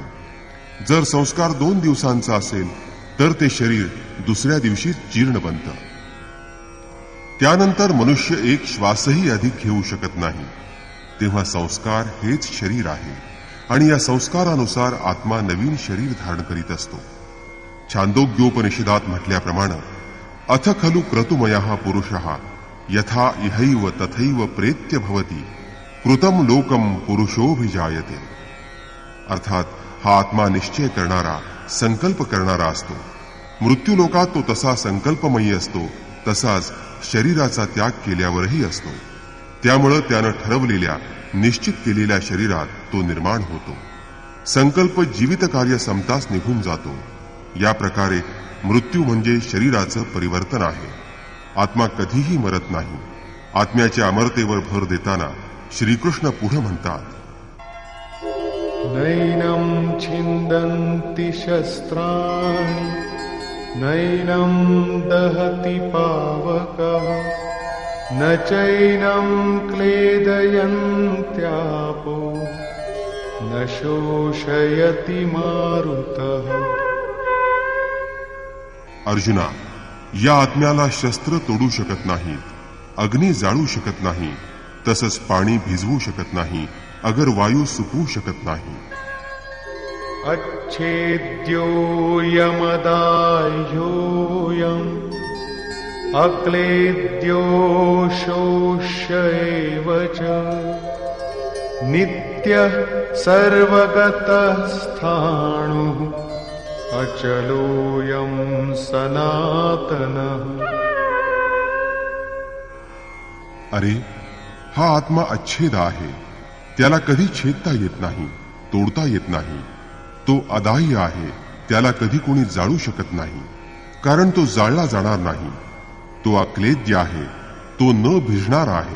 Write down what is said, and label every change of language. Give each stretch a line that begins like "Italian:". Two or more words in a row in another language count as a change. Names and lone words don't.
Marathi: जर संस्कार 2 दिवसांचा असेल तर ते शरीर दुसऱ्या दिवशी जीर्ण बनतं. त्यानंतर मनुष्य एक श्वासही अधिक घेऊ शकत नाही. तेव्हा संस्कार हेच शरीर आहे आणि या संस्कारानुसार आत्मा नवीन शरीर धारण करीत असतो. छांदोग्योपनिषदात म्हटल्याप्रमाणे
Sanskrit: अथ खलु क्रतुमयः पुरुषः यथा इहैव तथैव प्रेत्य भवति कृतम लोकम पुरुषोभिजायते.
Marathi: अर्थात हा आत्मा निश्चय करणारा, संकल्प करणारा असतो. मृत्यूलोकात तो तसा संकल्पमयी असतो, तसाच शरीराचा त्याग केल्यावरही असतो. त्यामुळे त्यानं ठरवलेल्या, निश्चित केलेल्या शरीरात तो निर्माण होतो. संकल्प जीवित कार्य संपताच निघून जातो. या प्रकारे मृत्यू म्हणजे शरीराचं परिवर्तन आहे. आत्मा कधीही मरत नाही. आत्म्याच्या अमरतेवर भर देताना श्रीकृष्ण पुढे म्हणतात,
Sanskrit: नैनं छिन्दन्ति शस्त्राणि नैनं दहति पावकः न चैनं क्लेदयन्त्यापो न शोषयति मारुतः.
Marathi: अर्जुना, या आत्म्याला शस्त्र तोडू शकत नाहीत, अग्नी जाळू शकत नाही, तसंच पाणी भिजवू शकत नाही, अगर वायू सुकवू शकत नाही.
Sanskrit: अच्छेद्यो यमदाह्योऽयम् अक्लेद्यो शोष्य एव च नित्यः सर्वगतः स्थाणुः अचलोऽयं सनातनः.
Marathi: अरे, हा आत्मा अच्छेद आहे. त्याला कधी छेदता येत नाही, तोडता येत नाही. तो अदाह्य आहे. त्याला कधी कोणी जाळू शकत नाही, कारण तो जाळला जाणार नाही. तो अक्लेद्य आहे. तो न भिजणार आहे.